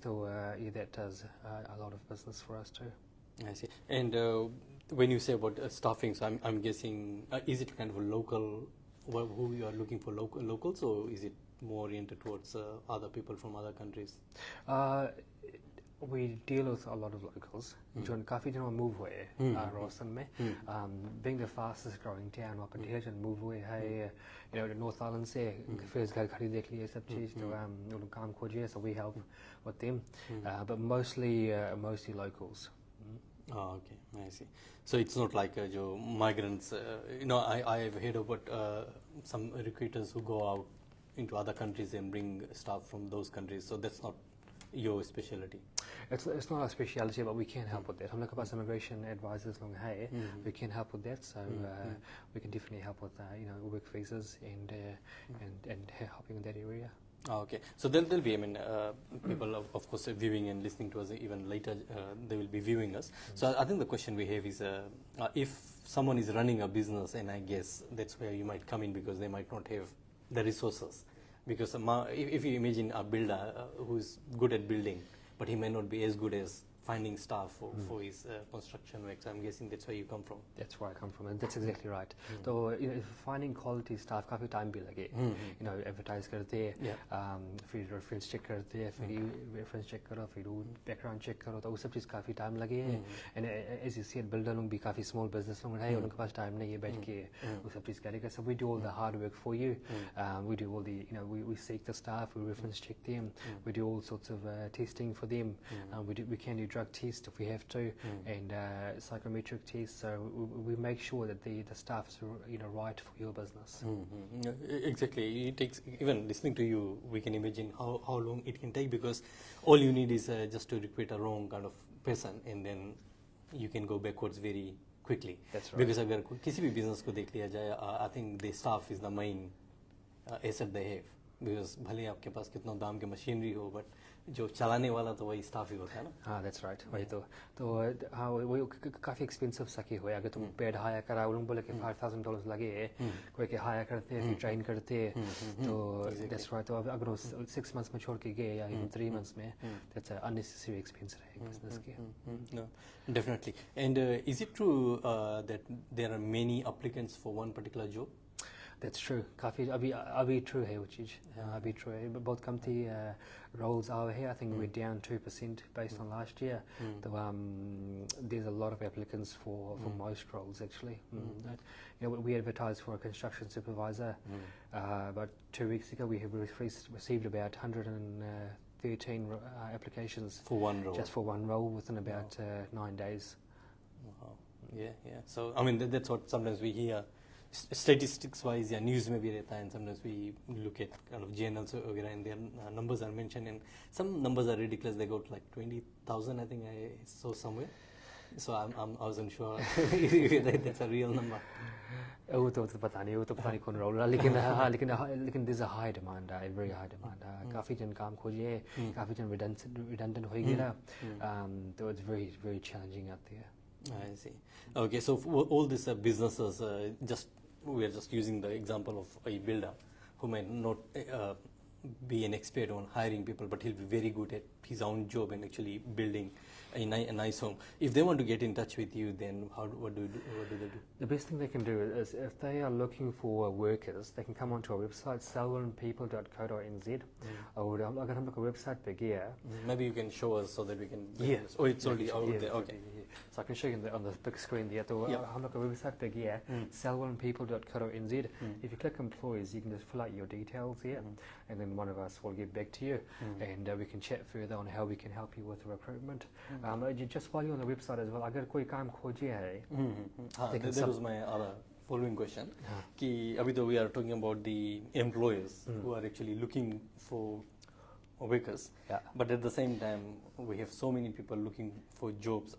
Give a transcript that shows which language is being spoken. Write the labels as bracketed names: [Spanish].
[English] So that does a lot of business for us too. I see. And when you say about staffing, so I'm guessing, is it kind of a local, who you are looking for locals, or is it more oriented towards other people from other countries? We deal with a lot of locals. [Hindi] John काफी जन move हुए Rawson में. [English] Being the fastest growing town [Hindi] वहाँ पर ढेर जन move हुए है. [English] You know, the North Island [Hindi] से फिर घर खरीद देख लिए सब चीज़ तो उन काम खोजिए, [English] so we help with them. But mostly locals. Oh, okay, I see. So it's not like jo migrants. You know, I have heard about some recruiters who go out into other countries and bring staff from those countries. So that's not your specialty. It's not our speciality, but we can help with that. [Hindi] हम लोग के पास immigration advisors लोग हैं. [English] We can help with that, so we can definitely help with you know, work visas and helping in that area. Oh, okay, so there'll be, I mean, people of course viewing and listening to us even later. They will be viewing us. So I think the question we have is, if someone is running a business, and I guess that's where you might come in because they might not have the resources. Because if you imagine a builder who is good at building, but he may not be as good as finding staff for his construction work. So I'm guessing that's where you come from. That's where I come from, and that's exactly right. So you know, finding quality staff [Hindi] काफी time भी लगे. You know, advertise करते हैं, फिर reference check करते हैं, फिर reference check करो, फिर background check करो, तो वो सब चीज़ काफी time लगे हैं. [English] And as you said, [Hindi] builder लोग भी काफी small business लोग हैं, उनके पास time नहीं है बैठ के वो सब चीज़ करेगा. [English] So we do all the hard work for you. We do all the, you know, we seek the staff, we reference check them, we do all sorts of testing for them. We can do drug tests if we have to, and psychometric tests. So we make sure that the staff is, you know, right for your business. Exactly. It takes, even listening to you, we can imagine how long it can take, because all you need is just to recruit a wrong kind of person, and then you can go backwards very quickly. That's right. Because [Hindi] अगर किसी भी business को देख लिया जाए, [English] I think the staff is the main asset they have. [Hindi] Because भले आपके पास कितना दाम के मशीनरी हो, but जो चलाने वाला तो वही स्टाफ ही होता है ना. [English] हाँ, that's right. [Hindi] वही तो हाँ वो काफ़ी expensive सकी हुआ है. अगर तुम पेड हायर करा, उन बोले कि $5,000 लगे, कोई के हायर करते हैं, फिर ट्रेन करते हैं, तो [English] that's right. [Hindi] तो अगर वो 6 months में छोड़ के गए या even 3 months में, [English] that's an unnecessary expense [Hindi] रहेगा business के. [English] No, definitely. And is it true that there are many applicants for one particular job? That's true. [Hindi] काफ़ी अभी true है वो चीज़. अभी true है. बहुत कम थी [English] roles are here. I think we're down 2% based on last year. So there's a lot of applicants for most roles actually. You know, we advertised for a construction supervisor. About 2 weeks ago, we have received about 113 applications For one role? Just for one role within about 9 days. Wow. Yeah. So I mean, that's what sometimes we hear. Statistics wise, yeah, [Hindi] news में भी रहता है, [English] and sometimes we look at kind of journals वगैरह, and their numbers are mentioned, and some numbers are ridiculous. They got like 20,000, I think I saw somewhere. So I wasn't sure if that's a real number. [Hindi] वो तो पता नहीं कौन role रहा, लेकिन हाँ लेकिन [English] there's a high demand, a very high demand. [Hindi] काफी जन काम खोजिए, काफी जन redundant हो गया, [English] so it's very very challenging out there. I see. Okay, so for all these businesses, we are just using the example of a builder who might not be an expert on hiring people, but he'll be very good at his own job and actually building a nice home. If they want to get in touch with you, then what do they do? The best thing they can do is, if they are looking for workers, they can come onto our website, selwynpeople.co.nz. [Hindi] Or अगर हम लोग का website पे गया, [English] maybe you can show us so that we can. Yeah. Oh, it's already out there. Okay. So I can show you on the big screen there. [Hindi] तो हम लोग का website पे गया, selwynpeople.co.nz. [English] If you click employees, you can just fill out your details here, and then one of us will get back to you, and we can chat further on how we can help you with recruitment. Just while you're on the website as well, [Hindi] अगर कोई काम खोजिए है, [English] that was my other following question. [Hindi] कि अभी तो [English] we are talking about the employers who are actually looking for workers, but at the same time we have so many people looking for jobs.